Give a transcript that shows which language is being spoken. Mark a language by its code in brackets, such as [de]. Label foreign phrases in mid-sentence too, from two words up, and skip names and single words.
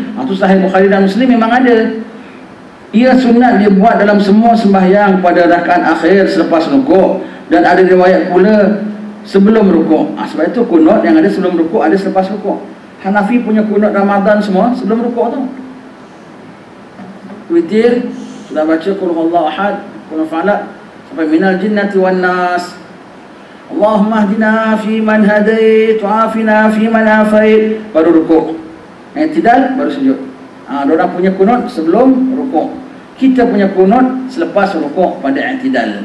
[ms] Itu Sahih Bukhari dan Muslim memang ada. Ia sunat dibuat dalam semua sembahyang pada rakaat akhir selepas rukuk, dan ada riwayat pula sebelum rukuk. Sebab itu kunut yang ada sebelum rukuk ada selepas rukuk. Hanafi punya kunut Ramadan semua sebelum rukuk tu. Witir sudah baca [ar] قل هو الله أحد، قل فلق [ms] sampai [ar] من الجنة والناس. اللهم اهدنا فيمن هديت وعافنا فيمن عافيت, [ms] baru rukuk. I'tidal baru sujud. Orang punya kunut sebelum rukuk. Kita punya kunut selepas rukuk pada i'tidal.